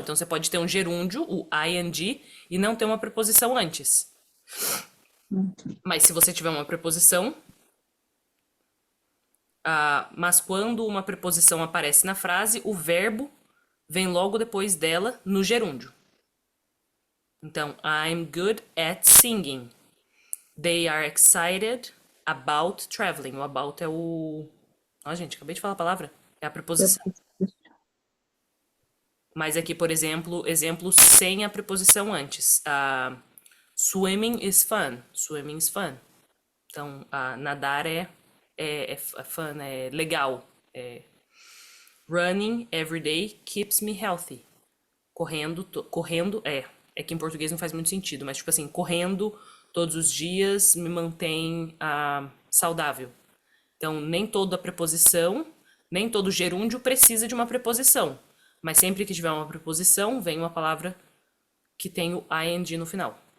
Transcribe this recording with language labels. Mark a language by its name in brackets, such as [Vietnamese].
[Portuguese] Então, você pode ter um gerúndio, o ing, e não ter uma preposição antes. Mas se você tiver uma preposição... mas quando uma preposição aparece na frase, o verbo vem logo depois dela no gerúndio. Então, [English] I'm good at singing. They are excited about traveling. [Portuguese] O about é o... Ó, gente, acabei de falar a palavra. É a preposição. Mas aqui, por exemplo, exemplo sem a preposição antes. [English] Swimming is fun. Swimming is fun. [Portuguese] Então, nadar é [English] fun, [Portuguese] é legal. [English] Running every day keeps me healthy. [Portuguese] Correndo é que em português não faz muito sentido, mas tipo assim, correndo todos os dias me mantém saudável. Então, nem toda preposição, nem todo gerúndio precisa de uma preposição. Mas sempre que tiver uma preposição, vem uma palavra que tem o ing no final.